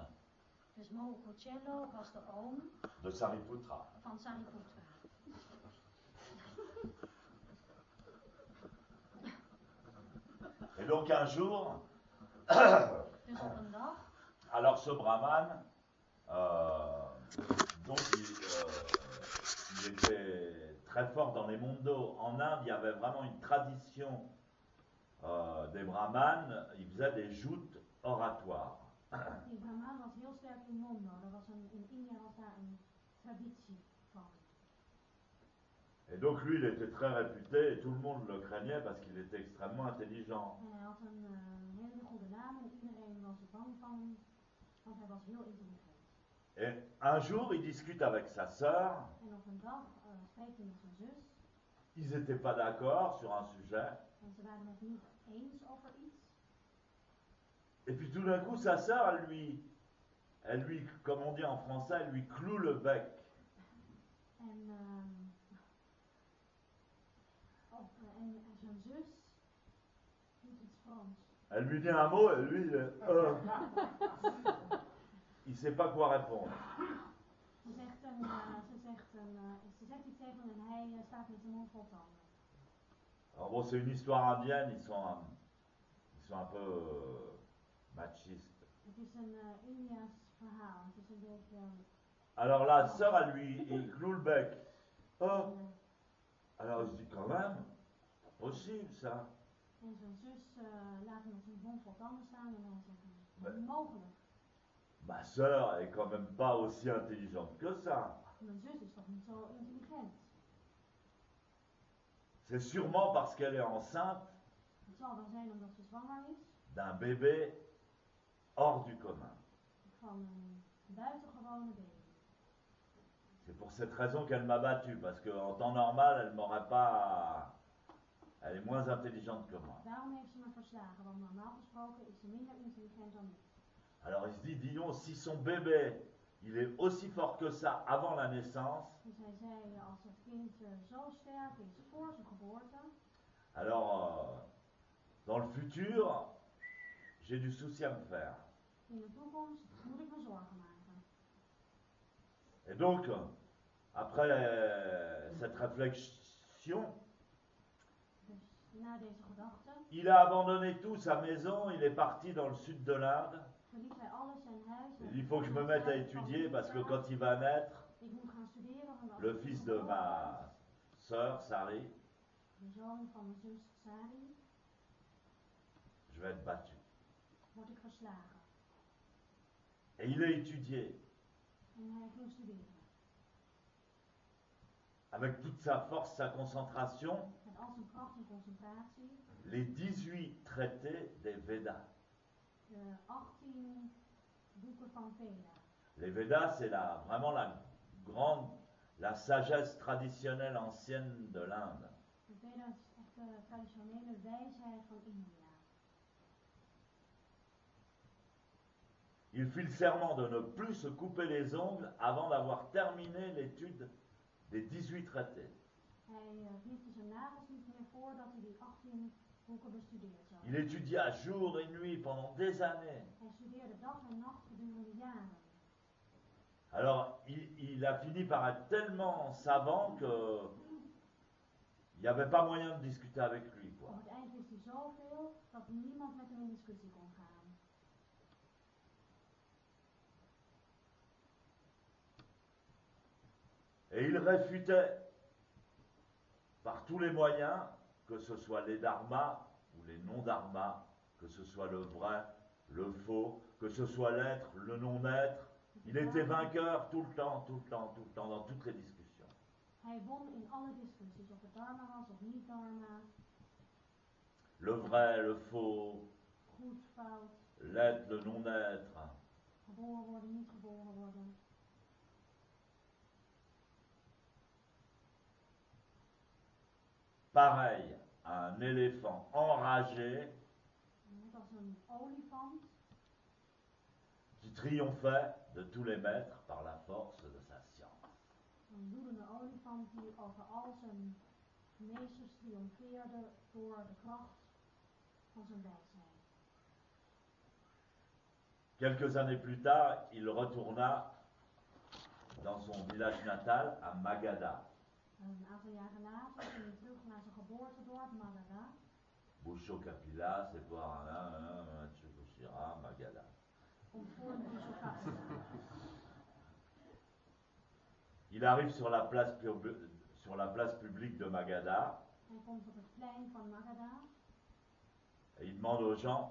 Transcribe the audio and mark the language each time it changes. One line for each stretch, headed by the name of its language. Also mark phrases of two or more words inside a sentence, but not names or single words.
Dutch: Dus Mohochiucello was de oom de Sariputra. van Sariputra.
French: Et donc un jour,
Dutch: Dus op een dag,
French: alors ce brahman, donc il était très fort dans les mondos. En Inde, il y avait vraiment une tradition des brahmanes, ils faisaient des joutes oratoires.
Dutch: die brahmaan was heel sterk in Mondo. In India was daar een traditie van.
French: Et donc lui, il était très réputé et tout le monde le craignait parce qu'il était extrêmement intelligent.
Dutch: En hij had een hele goede naam en iedereen was er bang van, want hij was heel intelligent.
French: Et un jour, il discute avec sa sœur.
Dutch: En op een dag spreekt hij met zijn zus.
French: Ils n'étaient pas d'accord sur un sujet.
Dutch: En ze waren het niet eens over iets.
French: Et puis tout d'un coup, sa sœur, elle lui, comme on dit en français, elle lui cloue le bec.
Dutch: En zijn zus doet iets Frans.
French: Elle lui dit un mot et lui, il sait pas quoi répondre.
Dutch: Ze zegt iets tegen hem en hij staat met zijn mond vol tanden.
French: Alors bon, c'est une histoire indienne, ils sont un peu machistes.
Dutch: Het is een Indiaas verhaal. Het is een beetje.
French: Alors la sœur, elle lui cloue le bec. Oh. Alors il se dit quand même, pas possible ça.
Dutch: En zijn zus laat hem met zijn mond vol tanden staan en hij zegt, onmogelijk.
French: Ma sœur est quand même pas aussi intelligente que ça.
Dutch: Mijn zus is toch niet zo intelligent.
French: C'est sûrement parce qu'elle est enceinte
Dutch: Het zal wel zijn omdat ze zwanger is.
French: d'un bébé hors du commun.
Dutch: Van een buitengewone baby.
French: C'est pour cette raison qu'elle m'a battu, parce qu'en temps normal, elle m'aurait pas... Elle est moins intelligente que moi.
Dutch: Daarom heeft ze me verslagen, want normaal gesproken is ze minder intelligent dan ik.
French: Alors il se dit, dis donc, si son bébé, il est aussi fort que ça avant la naissance,
Dutch: Dus hij zei, als het kind zo sterk is voor zijn geboorte,
French: alors dans le futur, j'ai du souci à me faire.
Dutch: in de toekomst moet ik me zorgen maken.
French: Et donc, après cette réflexion,
Dutch: Dus na deze gedachte
French: il a abandonné tout, sa maison, il est parti dans le sud de l'Inde.
Dutch: verliet hij alles, zijn huis.
French: Il dit, il faut que je me mette à étudier parce que quand il va naître,
Dutch: Ik moet gaan studeren, want als
French: le
Dutch: ik
French: fils de
Dutch: geboren
French: ma
Dutch: word,
French: sœur, Sari,
Dutch: de zoon van mijn zus Sari,
French: je vais être battu.
Dutch: word ik verslagen.
French: Et il a étudié
Dutch: En hij ging studeren.
French: avec toute sa force, sa concentration.
Dutch: Met als een kracht en concentratie.
French: Les 18 traités des Védas.
Dutch: De 18 boeken van Veda.
French: Les Védas, c'est vraiment la sagesse traditionnelle ancienne de l'Inde.
Dutch: De Veda is echt de traditionele wijsheid van India.
French: Il fit le serment de ne plus se couper les ongles avant d'avoir terminé l'étude des 18 traités.
Dutch: Hij knipte zijn nagels niet meer voordat hij die 18 boeken bestudeerd zou.
French: Il étudia jour et nuit pendant des années.
Dutch: Hij studeerde dag en nacht gedurende jaren.
French: Alors, il a fini par être tellement savant que il n'y avait pas moyen de discuter avec lui, quoi.
Dutch: Op het eind wist hij zoveel dat niemand met hem in discussie kon gaan.
French: Et il réfutait par tous les moyens, que ce soit les dharmas ou les non-dharmas, que ce soit le vrai, le faux, que ce soit l'être, le non-être. Il était vainqueur tout le temps, dans toutes les discussions.
Dutch: Hij won in alle discussies, of het dharma was of niet dharma.
French: Le vrai, le faux,
Dutch: Goed, fout,
French: l'être, le non-être.
Dutch: geboren worden, niet geboren worden.
French: Pareil à un éléphant enragé
Dutch: Net als een olifant
French: qui triomphait de tous les maîtres par la force de sa science.
Dutch: een woedende olifant die over al zijn meesters triomfeerde door de kracht van zijn wijsheid.
French: Quelques années plus tard, il retourna dans son village natal à Magadha.
Dutch: Een aantal jaren later ging hij terug naar zijn geboortedorp Magadha.
French: Boucho Kapila, c'est pour Chukushira, Magadha.
Dutch: Om voor de Bishop Kapila.
French: Il arrive sur la place publique de Magadha
Dutch: Hij komt op het plein van Magadha.
French: et il demande aux gens,